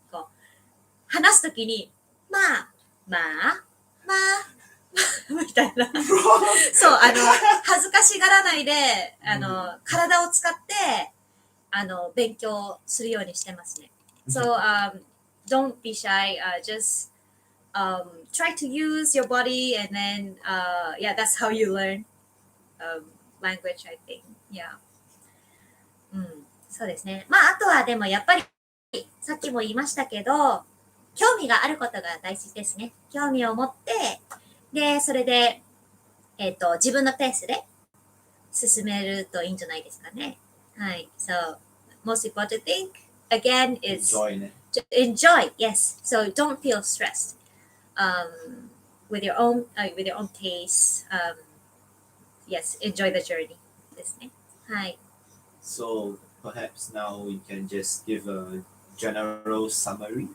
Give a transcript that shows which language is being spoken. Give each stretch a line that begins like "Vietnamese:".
Japanese: こう話すときに、まあ、みたいな。そう、恥ずかしがらないで、体を使って、勉強するようにしてますね。
English: So, don't be shy. Just try to use your body, and then, that's how you learn language, I think. Yeah.
Japanese: そうですね。まあ、あとはでもやっぱり、さっきも言いましたけど、興味があることが大事ですね。興味を持って、で、それで、自分のペースで進めるといいんじゃないですかね。はい。
English: So, most important thing, again, is enjoy. Yes. So, don't feel stressed with your own pace. Yes, enjoy the journey
Japanese: ですね。はい。
English: So, perhaps now we can just give a general summary.